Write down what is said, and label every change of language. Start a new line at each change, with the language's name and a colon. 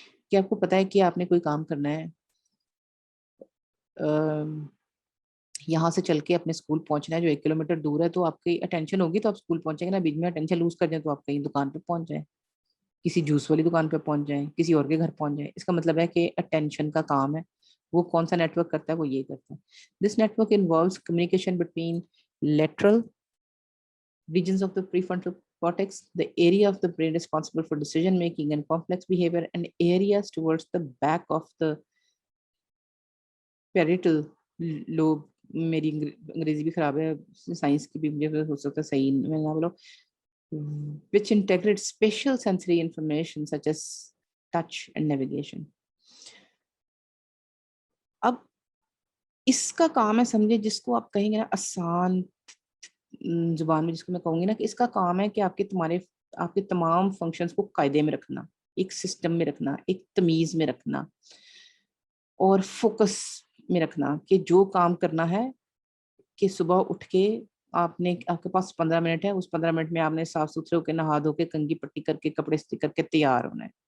Urdu: کیا آپ کو پتا ہے کہ آپ نے کوئی کام کرنا ہے, یہاں سے چل کے اپنے اسکول پہنچنا ہے جو 1 کلومیٹر دور ہے, تو آپ کی اٹینشن ہوگی تو آپ اسکول پہنچیں گے نا. بیچ میں اٹینشن لوز کر جائیں تو آپ کہیں دکان پہ پہنچ جائیں, کسی جوس والی دکان پہ پہنچ جائیں, کسی اور کے گھر پہنچ جائیں. اس کا مطلب ہے کہ اٹینشن کا کام ہے وہ کون سا نیٹ ورک کرتا ہے, وہ یہ کرتا ہے.
English: This network involves communication between lateral regions of the prefrontal cortex, the area of the brain responsible for decision making and complex behavior, and areas towards the back of the parietal lobe.
Urdu: میری انگریزی بھی خراب ہے, science کی بھی مجھے ہو سکتا ہے صحیح میں نہ بولو,
English: which integrate spatial sensory information such as touch and navigation.
Urdu: اب اس کا کام ہے سمجھے جس کو آپ کہیں گے نا آسان زبان میں, جس کو میں کہوں گی نا کہ اس کا کام ہے کہ آپ کے تمام فنکشنز کو قاعدے میں رکھنا, ایک سسٹم میں رکھنا, ایک تمیز میں رکھنا اور فوکس میں رکھنا کہ جو کام کرنا ہے کہ صبح اٹھ کے آپ کے پاس 15 منٹ ہے, اس 15 منٹ میں آپ نے صاف ستھرے ہو کے نہا دھو کے کنگھی پٹی کر کے کپڑے استری کر کے تیار ہونا ہے.